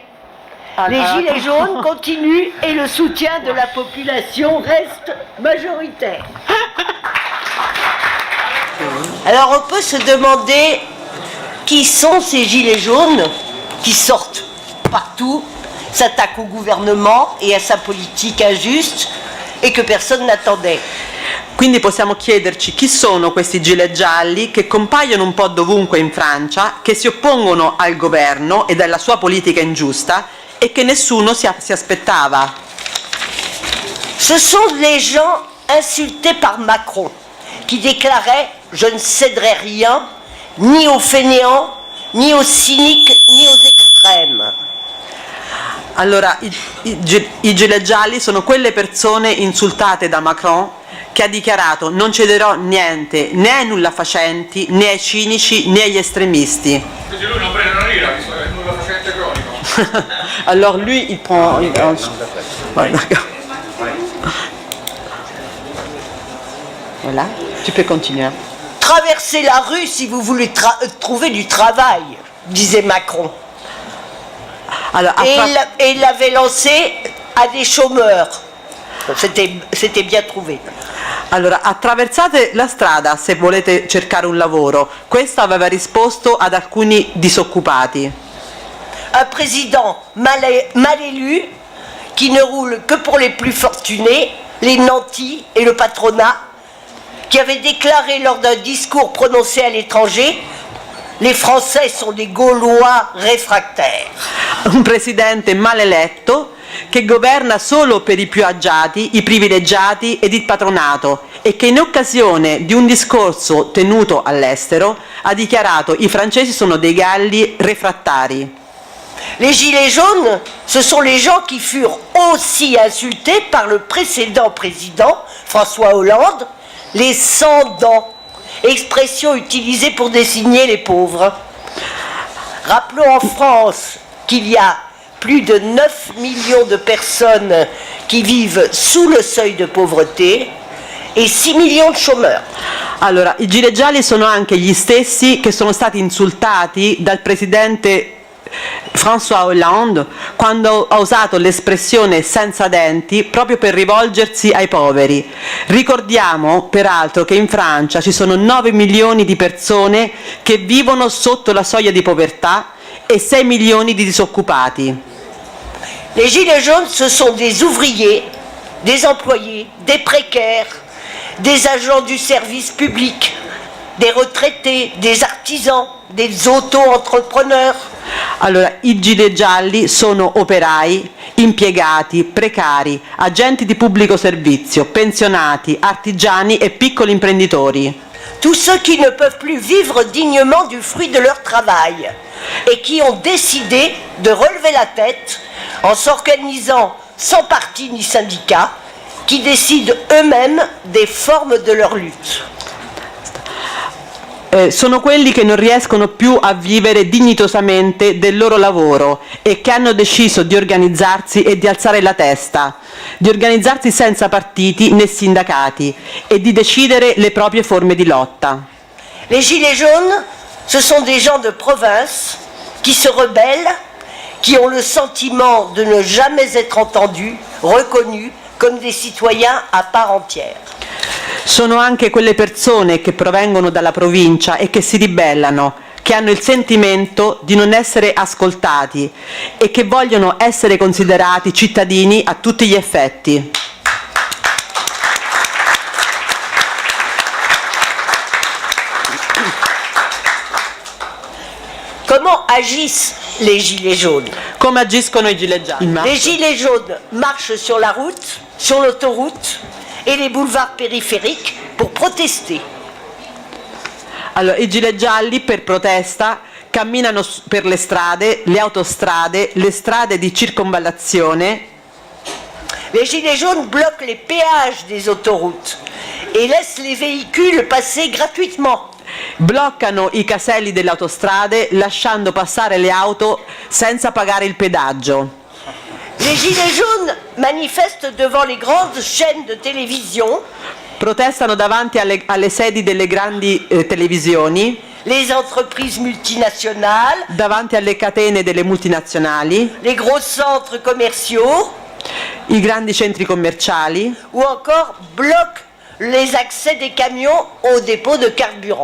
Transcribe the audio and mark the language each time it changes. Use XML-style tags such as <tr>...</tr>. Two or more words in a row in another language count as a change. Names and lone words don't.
<fr>Les gilets jaunes continuent et le soutien de la population reste majoritaire. Alors on peut se demander qui sont ces gilets jaunes qui sortent partout, s'attaquent au gouvernement et à sa politique injuste et que personne n'attendait.</fr> <it>Quindi possiamo chiederci chi sono questi gilet gialli che compaiono un po' dovunque in Francia, che si oppongono al governo e alla sua politica ingiusta e che nessuno si aspettava.</it> <fr>Ce sont les gens insultés par Macron qui déclaraient « Je ne céderai rien, ni aux fainéants, ni aux cyniques, ni aux extrêmes ».</fr> <it>Allora, i gilet gialli sono quelle persone insultate da Macron che ha dichiarato non cederò niente né ai nullafacenti, né ai cinici, né agli estremisti. Quindi lui non prende una lira, visto che è nullafacente cronico.</it> <fr>Alors lui, il prend... Ouais, d'accord. Voilà, tu peux continuer. Traversez la rue si vous voulez trouver du travail, disait Macron. Alors, Et il l'avait lancé à des chômeurs. C'était bien trouvé.</fr> <it>Allora, attraversate la strada se volete cercare un lavoro. Questo aveva risposto ad alcuni disoccupati.</it> <fr>Un président mal élu qui ne roule que pour les plus fortunés, les nantis et le patronat, qui avait déclaré lors d'un discours prononcé à l'étranger: les Français sont des Gaulois réfractaires.</fr> <it>Un presidente maleletto che governa solo per i più agiati, i privilegiati ed il patronato e che in occasione di un discorso tenuto all'estero ha dichiarato i francesi sono dei galli refrattari.</it> <fr>Les gilets jaunes, ce sont les gens qui furent aussi insultés par le précédent président, François Hollande, les sans-dents, expression utilisée pour désigner les pauvres. Rappelons en France qu'il y a plus de 9 millions de personnes qui vivent sous le seuil de pauvreté</fr> <it>e 6 milioni di</it> <fr>chômeurs.</fr> <it>Allora, i gilet gialli sono anche gli stessi che sono stati insultati dal presidente François Hollande quando ha usato l'espressione senza denti proprio per rivolgersi ai poveri. Ricordiamo peraltro che in Francia ci sono 9 milioni di persone che vivono sotto la soglia di povertà e 6 milioni di disoccupati.</it> <fr>Les gilets jaunes, ce sont des ouvriers, des employés, des précaires, des agents du service public, des retraités, des artisans, des auto-entrepreneurs.</fr> <it>Allora, i gilet gialli sono operai, impiegati, precari, agenti di pubblico servizio, pensionati, artigiani e piccoli imprenditori.</it> <fr>Tous ceux qui ne peuvent plus vivre dignement du fruit de leur travail et qui ont décidé de relever la tête en s'organisant sans parti ni syndicat, qui décident eux-mêmes des formes de leur lutte.</fr> <it>Sono quelli che non riescono più a vivere dignitosamente del loro lavoro e che hanno deciso di organizzarsi e di alzare la testa, di organizzarsi senza partiti né sindacati e di decidere le proprie forme di lotta.</it> <fr>Les gilets jaunes, ce sont des gens de province qui se rebellent, qui ont le sentiment de ne jamais être entendus, reconnus comme des citoyens à part entière.</fr> <it>Sono anche quelle persone che provengono dalla provincia e che si ribellano, che hanno il sentimento di non essere ascoltati e che vogliono essere considerati cittadini a tutti gli effetti.</it> <fr>Comment agissent les gilets jaunes?</fr> <it>Come agiscono i gilet gialli?</it> <fr>Les gilets jaunes marchent sur la route, sur l'autoroute et les boulevards périphériques pour protester.</fr> <it>Allora, i gilet gialli per protesta camminano per le strade, le autostrade, le strade di circonvallazione.</it> <fr>Les gilets jaunes bloquent les péages des autoroutes et laissent les véhicules passer gratuitement.</fr> <it>Bloccano i caselli delle autostrade lasciando passare le auto senza pagare il pedaggio.</it> <fr>Les gilets jaunes manifestent devant les grandes chaînes de télévision,</fr> <it>Protestano davanti alle sedi delle grandi televisioni,</it> <fr>les entreprises multinationales,</fr> <it>davanti alle catene delle multinazionali,</it> <fr>les gros centres commerciaux</fr> <it>i grandi centri commerciali</it> <fr>ou encore bloquent les accès des camions au dépôt de carburant.</fr>